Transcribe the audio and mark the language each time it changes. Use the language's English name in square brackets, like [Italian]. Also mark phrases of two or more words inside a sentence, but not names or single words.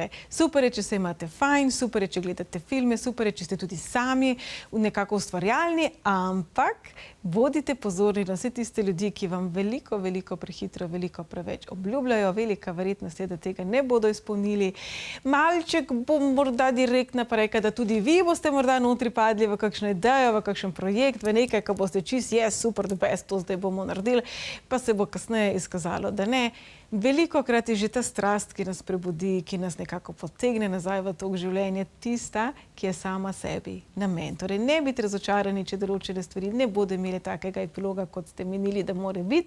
[Slovenian] Super je, če se imate fajn, super je, če gledate filme, super je, če ste tudi sami nekako ustvarjalni, ampak bodite pozorni na vse tiste ljudi, ki vam veliko prehitro, veliko preveč obljubljajo, velika verjetnost je, da tega ne bodo izpolnili. Malček bo morda direktna pa reka, da tudi vi boste morda notri padli v kakšno idejo, v kakšen projekt, v nekaj, ko boste super, [English] the best, [Slovenian] to zdaj bomo naredili, pa se bo kasneje izkazalo, da ne. Velikokrat je že ta strast, ki nas prebudi, ki nas nekako potegne nazaj v tok življenja, tista, ki je sama sebi namen. Torej, ne biti razočarani, če določene stvari ne bodo imeli takega epiloga, kot ste menili, da mora biti.